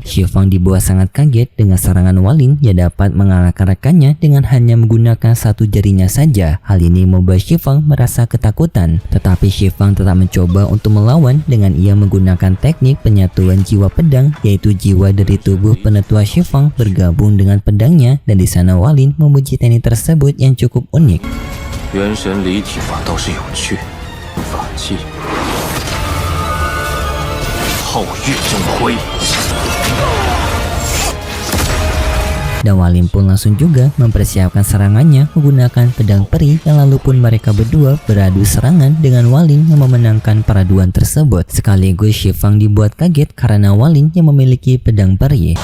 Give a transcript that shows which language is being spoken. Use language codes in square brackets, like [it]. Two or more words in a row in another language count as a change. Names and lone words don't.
[id] Shifang dibuat sangat kaget dengan serangan Walin yang dapat mengalahkan rekannya dengan hanya menggunakan satu jarinya saja. Hal ini membuat Shifang merasa ketakutan, tetapi Shifang tetap mencoba untuk melawan dengan ia menggunakan teknik penyatuan jiwa pedang, yaitu jiwa dari tubuh penetua Shifang bergabung dengan pedangnya. Dan di sana Walin memuji teknik tersebut yang cukup unik. [zh] 元神离体法倒是有趣，法器皓月正辉。 [id] Dan Walin pun langsung juga mempersiapkan serangannya menggunakan pedang peri, yang lalu pun mereka berdua beradu serangan dengan Walin yang memenangkan peraduan tersebut. Sekaligus Shifang dibuat kaget karena Walin yang memiliki pedang peri.